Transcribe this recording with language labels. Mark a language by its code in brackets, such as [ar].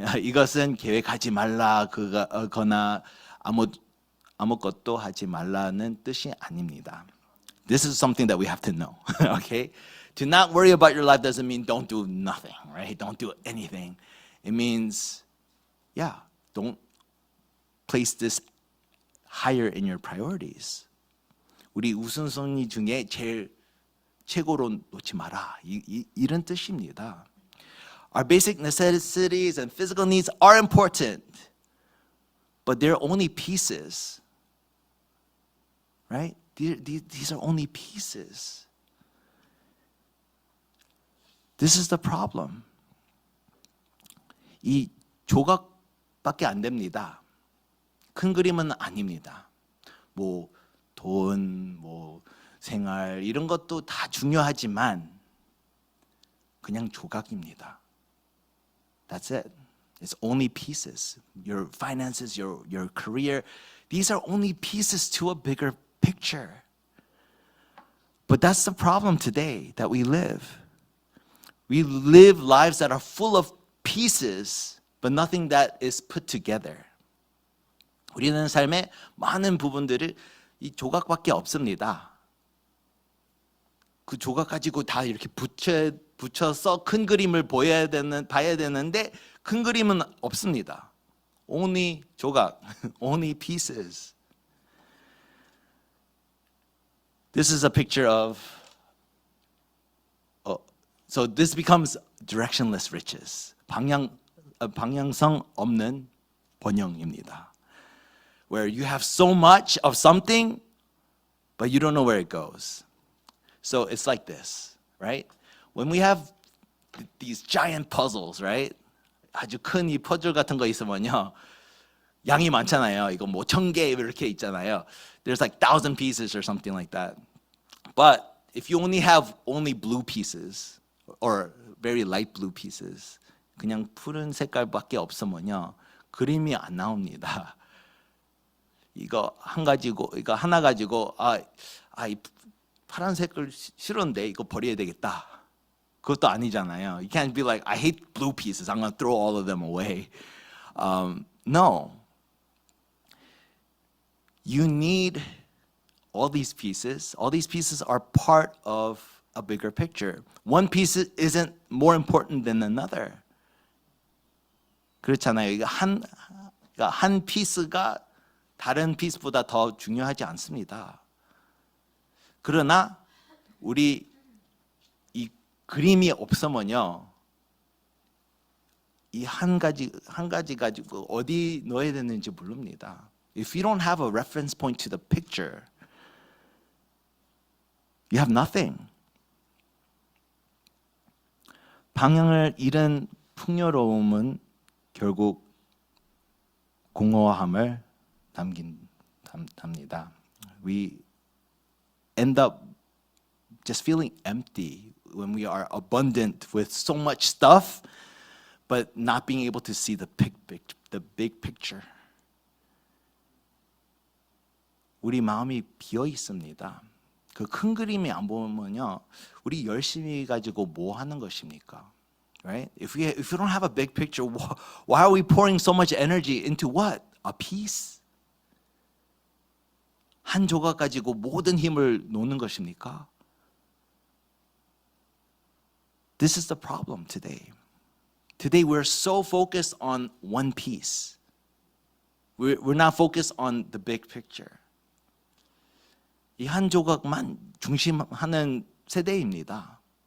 [ko] 이것은 계획하지 말라 거나 아무것도 하지 말라는 뜻이 아닙니다. [en] This is something that we have to know. Okay? To not worry about your life doesn't mean don't do nothing, right? Don't do anything. It means, don't place this higher in your priorities. [ko] 우리 우선순위 중에 제일 최고로 놓지 마라. 이런 뜻입니다. [en] Our basic necessities and physical needs are important, but they're only pieces, right? These are only pieces. This is the problem. [ko] 이 조각밖에 안 됩니다. 큰 그림은 아닙니다. 뭐 돈, 뭐 생활 이런 것도 다 중요하지만 그냥 조각입니다. [en] That's it. It's only pieces. Your finances, your career, these are only pieces to a bigger picture. But that's the problem today that we live. We live lives that are full of pieces, but nothing that is put together. [ko] 우리는 삶의 많은 부분들을 이 조각밖에 없습니다. 그 조각 가지고 다 이렇게 붙여서 큰 그림을 봐야 되는데 큰 그림은 없습니다. [en] Only 조각, only pieces. This is a picture of So this becomes directionless riches. [ko] 방향성 없는 번영입니다. [en] Where you have so much of something, but you don't know where it goes. So it's like this, right? When we have these giant puzzles, right? [ko] 아주 큰 이 퍼즐 같은 거 있으면요, 양이 많잖아요. 이거 뭐 1000개 이렇게 있잖아요. [en] There's like 1,000 pieces or something like that. But if you only have blue pieces, or very light blue pieces, [ko] 그냥 푸른 색깔밖에 없으면요, 그림이 안 나옵니다. 이거 하나 가지고 이 파란색을 싫은데 이거 버려야 되겠다. 그것도 아니잖아요. [en] You can't be like, I hate blue pieces. I'm going to throw all of them away. No. You need all these pieces. All these pieces are part of a bigger picture. One piece isn't more important than another. [ko] 그렇잖아요. 이거 한 피스가 다른 피스보다 더 중요하지 않습니다. 그러나 우리 이 그림이 없으면요, 이 한 가지 가지고 어디 넣어야 되는지 모릅니다. [en] If you don't have a reference point to the picture, you have nothing. [ko] 방향을 잃은 풍요로움은 결국 공허함을 담니다. [en] We end up just feeling empty when we are abundant with so much stuff, but not being able to see the big picture. [ko] 우리 마음이 비어 있습니다. 그 큰 그림이 안 보면요, 우리 열심히 가지고 뭐 하는 것입니까? [en] Right? If you don't have a big picture, why are we pouring so much energy into what? A piece? [ko] 한 조각 가지고 모든 힘을 놓는 것입니까? [en] This is the problem today. Today we're so focused on one piece. We're not focused on the big picture. [ko] 이 한 조각만 중심하는 세대입니다.